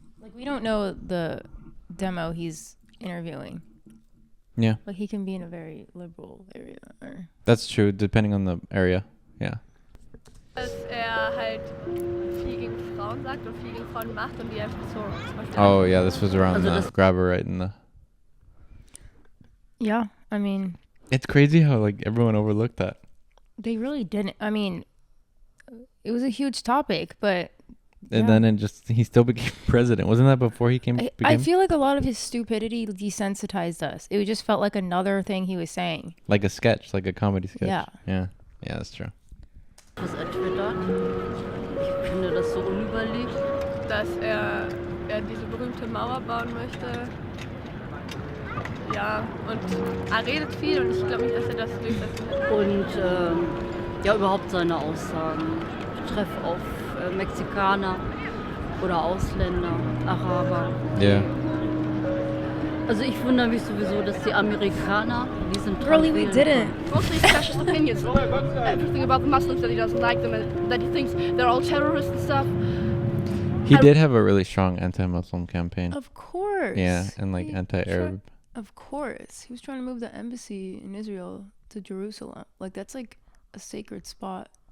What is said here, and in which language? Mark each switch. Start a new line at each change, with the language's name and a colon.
English: Like, we don't know the demo he's interviewing. Yeah. Like, he can be in a very liberal area. Or That's true, depending on the area, yeah.
German: Dass halt viel gegen Frauen sagt und viel gegen Frauen macht und die einfach so zum Beispiel.
English: Oh, yeah, this was around the grabber right in the... Yeah, I mean... It's crazy how, like, everyone overlooked that. They really didn't. I mean, it was a huge topic, but... And then he still became president. Wasn't that before he became? I feel like a lot of his stupidity desensitized us. It just felt like another thing he was saying. Like a sketch, like a comedy sketch. Yeah. Yeah, that's true.
German: Was er twittert. Ich finde das so unüberlegt. Dass er diese berühmte Mauer bauen möchte. Ja, und er redet viel und ich glaube nicht, dass er das durchsetzen wird. Und ja, überhaupt seine Aussagen. Treff auf Mexikaner oder Ausländer, Araber. Ja. Also ich wundere mich sowieso, dass die Amerikaner diesen Trump
English: Really, we didn't. Mostly special opinions. Everything about the Muslims, that he doesn't like them, and that he thinks they're all terrorists and stuff. He did have a really strong anti-Muslim campaign. Of course. Yeah, and like anti-Arab. Of course. He was trying to move the embassy in Israel to Jerusalem. Like, that's like a sacred spot.